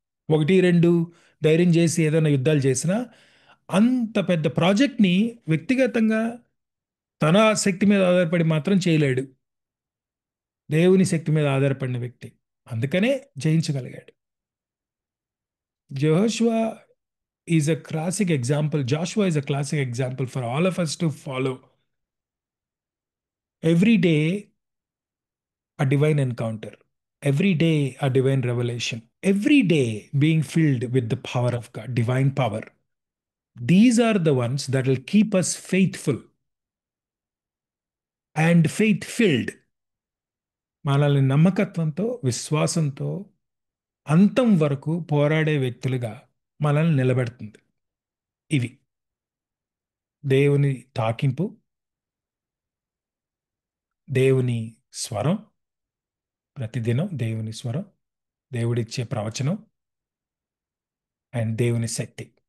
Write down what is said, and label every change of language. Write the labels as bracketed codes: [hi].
[te] 1-2 ధైర్యం చేసి ఏదైనా యుద్ధాలు చేసినా అంత పెద్ద ప్రాజెక్ట్ని వ్యక్తిగతంగా తన శక్తి మీద ఆధారపడి మాత్రం చేయలేడు. దేవుని శక్తి మీద ఆధారపడిన వ్యక్తి, అందుకనే జయించగలిగాడు. [en] Joshua is a classic example. Joshua is a classic example for all of us to follow. Every day, a divine encounter. Every day, a divine revelation. Every day, being filled with the power of God, divine power. These are the ones that will keep us faithful and faith-filled. [te] మనల్ని నమ్మకత్వంతో, విశ్వాసంతో అంతం వరకు పోరాడే వ్యక్తులుగా మనల్ని నిలబెడుతుంది. ఇవి దేవుని తాకింపు, దేవుని స్వరం, ప్రతిదినం దేవుని స్వరం, దేవుడిచ్చే ప్రవచనం అండ్ దేవుని శక్తి.